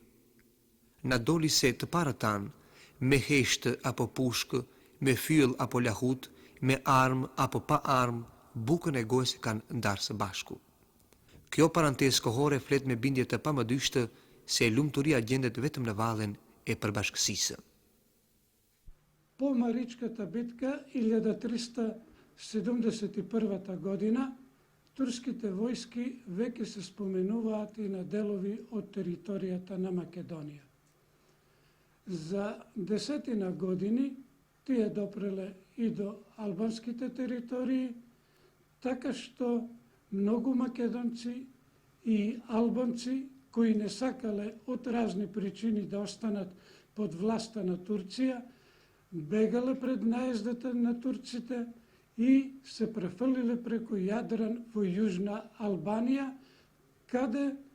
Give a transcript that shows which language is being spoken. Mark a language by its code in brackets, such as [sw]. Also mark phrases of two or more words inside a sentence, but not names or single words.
[sq] Na doli se të parët tanë, me heshtë apo pushkë, me fyll apo lahut, me armë apo pa armë, bukën e gojës kanë ndarë së bashku. Kjo parantesë kohore flet me bindje të pamëdyshtë se lumturia gjendet vetëm në vallen e përbashkësisë. [mk] Po Маричката битка 1371 година, турските војски веќе се споменуваат и на делови од територијата на Македонија. За 10 години тие допреле и до албанските територии, така што многу македонци и албанци кои не сакале од разни причини да останат под власта на Турција, бегале пред наездата на турците и се префрлиле преку Јадран во Јужна Албанија, каде